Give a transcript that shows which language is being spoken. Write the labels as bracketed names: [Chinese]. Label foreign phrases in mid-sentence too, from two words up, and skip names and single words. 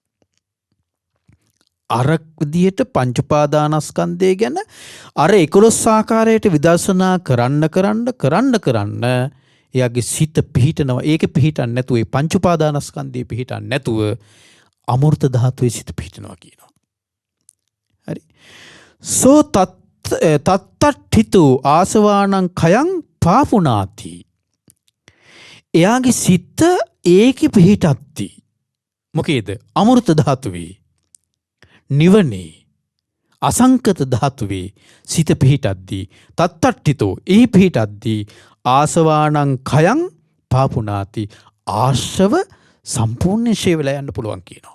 [Sinhala] අර විදියට පංච උපාදානස්කන්ධය ගැන අර 11 ආකාරයට විදර්ශනා කරන්න එයාගේ සිත පිහිටනවා. ඒක පිහිටන්නේ නැතුව ඒ පංච උපාදානස්කන්ධය පිහිටන්නේ නැතුව අමෘත ධාතුවේ සිත පිහිටනවා කියනවා. හරි. [Pali] සෝ තත්තට්ඨිතු ආසවානං කයං පාපුනාති. [Sinhala] එයාගේ සිත ඒකෙ පිහිටද්දි මොකේද? අමෘත ධාතුවේ නිවනේ අසංකත ධාතුවේ සිත පිහිටද්දී තත්තට්ඨිතෝ ඒ පිහිටද්දී [Pali] ආසවානං කයං පාපුනාති [Sinhala] ආශ්‍රව සම්පූර්ණ ෂේ වෙලා යන්න පුළුවන් කියනවා.